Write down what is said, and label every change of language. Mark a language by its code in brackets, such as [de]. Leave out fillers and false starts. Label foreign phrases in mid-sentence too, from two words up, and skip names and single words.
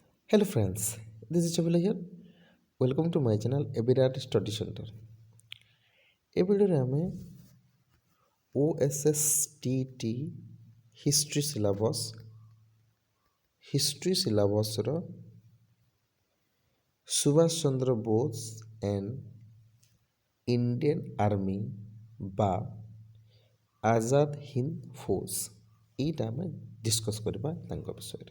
[en] Hello friends, this is Chabila here. Welcome to my channel Ebirat Study Center. [or] ଏ ଭିଡ଼ିଓରେ ଆମେ OSSTT [en] history syllabus [or] ସୁଭାଷ ଚନ୍ଦ୍ର ବୋଷ [en] and Indian Army [or] ବା ଆଜାଦ ହିନ୍ଦ ଫୋର୍ସ ଏଇଟା ଆମେ ଡିସ୍କସ୍ କରିବା ତାଙ୍କ ବିଷୟରେ।